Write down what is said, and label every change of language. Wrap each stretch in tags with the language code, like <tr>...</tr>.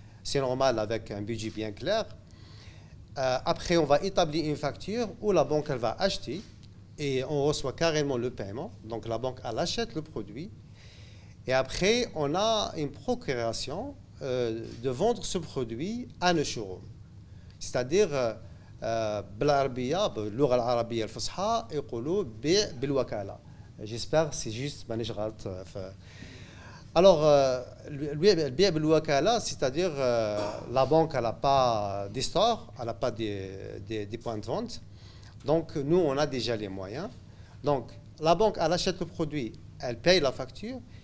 <fr>C'est normal avec un budget bien clair. Après, on va établir une facture où la banque elle va acheter et on reçoit carrément le paiement. Donc, la banque elle achète le produit. Et après, on a une procuration de vendre ce produit à nos showrooms. C'est-à-dire,</fr> <ar>بالعربية باللغة العربية الفصحى يقولوا بيع بالوكالة.</ar> <fr>J'espère que c'est juste</fr> <ar>مانيش غلط.</ar> <fr>Alors, le biais بالوكالة, c'est-à-dire la banque elle n'a pas des stores, elle n'a pas des points de vente. Donc, nous, on a déjà les moyens. Donc, la banque, elle achète le produit, elle paye la facture.</fr>